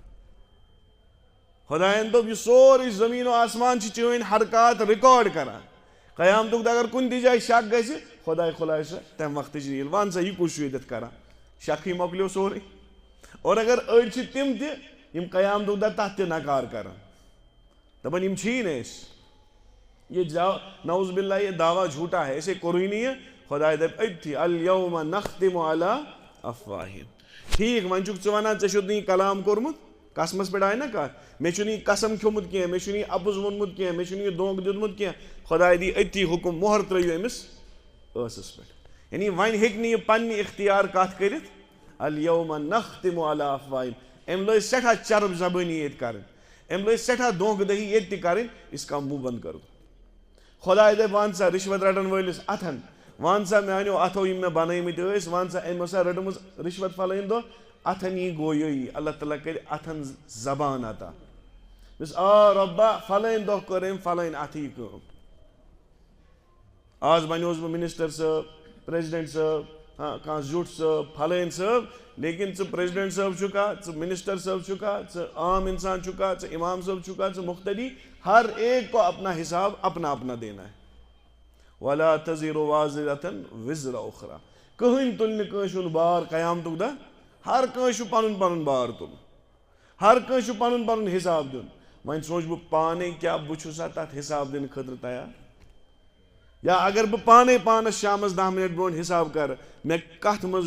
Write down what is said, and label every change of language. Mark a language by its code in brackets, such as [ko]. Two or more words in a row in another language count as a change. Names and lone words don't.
[ks] خۄدایَن دوٚپ یہِ سورُے زٔمیٖن و آسمان چھِ چٲنۍ حرکات رِکاڈ کران قیامتُک اگر کُنہِ تہِ جایہِ شک گژھِ خۄداے کھُلایہِ سۄ تَمہِ وقتٕچ ریٖل وَن سا یہِ کُس چھُ ییٚتٮ۪تھ کران شکھٕے مۄکلیو سورُے اور اگر أڑۍ چھِ تِم تہِ یِم قیامتُک دۄہ تَتھ تہِ نکار کران دپان یِم چھِی نہٕ أسۍ یہ [ar] نعوذ باللہ [ur] یہ دعویٰ جھوٹا ہے [ks] اسے کوٚرُے نہٕ یہِ خۄداے دَپہِ أتھی [ar] الیوم نختم علی افواہہم [ks] ٹھیٖک وۄنۍ چھُکھ ژٕ وَنان ژےٚ چھُتھ نہٕ یہِ کلام کوٚرمُت قسمس پٮ۪ٹھ آیہِ نا کتھ مےٚ چھُنہٕ یہِ قسم کھیوٚمُت کینٛہہ مےٚ چھُنہٕ یہِ اَپُز ووٚنمُت کینٛہہ مےٚ چھُنہٕ یہِ دھونٛکہٕ دیُتمُت کینٛہہ خۄداے دی أتھی حُکم مۄہر ترٲیِو أمِس ٲسس پٮ۪ٹھ یعنی وۄنۍ ہیٚکہِ نہٕ یہِ پننہِ اختیار کتھ کٔرِتھ [ar] الیوم نختم علی افواہہم [ks] أمۍ لٲج سٮ۪ٹھاہ چرب زبٲنی ییٚتہِ کرٕنۍ أمۍ لٲج سٮ۪ٹھاہ دھونٛکہٕ دٔہی ییٚتہِ تہِ کرٕنۍ [ur] اس کا منہ بنٛد کر دو [ks] خۄداے دَپہِ وَن سا رِشوت رٹن وٲلِس اتھن وَن سا میانیو اتھو یِم مےٚ بنٲومٕتۍ ٲسۍ وَن سا أمۍ ٲسا رٔٹمٕژ رِشوت فلٲنۍ دۄہ اتھن یی گویٲیی اللہ تعالیٰ کرِ اتھن زبان عطا دوٚپُس آ رۄبا فلٲنۍ دۄہ کٔر أمۍ فلٲنۍ اتھٕ یہِ کٲم آز بنیوس بہٕ منسٹر صٲب پریزڈنٹ صٲب کانٛہہ زیُٹھ صٲب فلٲنۍ صٲب لیکن ژٕ پریزڈنٹ صٲب چھُکھا ژٕ منسٹر صٲب چھُکھا ژٕ عام انسان چھُکھا ژٕ امام صٲب چھُکھا ژٕ مختدی [ur] ہر ایک کو اپنا حساب اپنا اپنا دینا ہے [ar] ولا تزر وازرة وزر اخرى [ks] کٕہٕنۍ تُلہِ نہٕ کٲنٛسہِ ہُنٛد بار قیامتُک دۄہ ہر کٲنٛسہِ چھُ پنُن پنُن بار تُلُن ہر کٲنٛسہِ چھُ پنُن پنُن حساب دیُن وۄنۍ سونٛچ بہٕ پانے کیٛاہ بہٕ چھُسا تتھ حساب دِنہٕ خٲطرٕ تیار یا اگر بہٕ پانے پانس شامس 10 منٹ برونٛٹھ حساب کرٕ مےٚ کتھ منٛز